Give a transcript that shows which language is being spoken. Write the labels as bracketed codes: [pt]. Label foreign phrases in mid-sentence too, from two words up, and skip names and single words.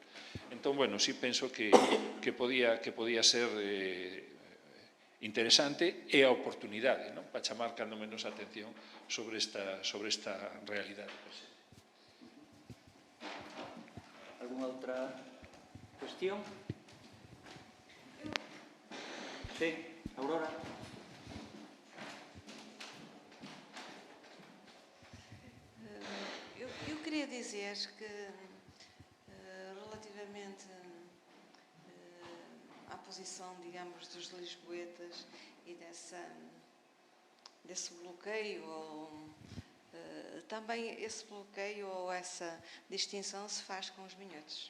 [gl] Entón, bueno, sí penso que podía ser interesante e a oportunidade para chamar cando menos a atención sobre esta realidade. Alguna outra cuestión? Sí, Aurora. [pt] Eu queria dizer que, relativamente à posição, digamos, dos lisboetas e desse bloqueio, também esse bloqueio ou essa distinção se faz com os minhotos.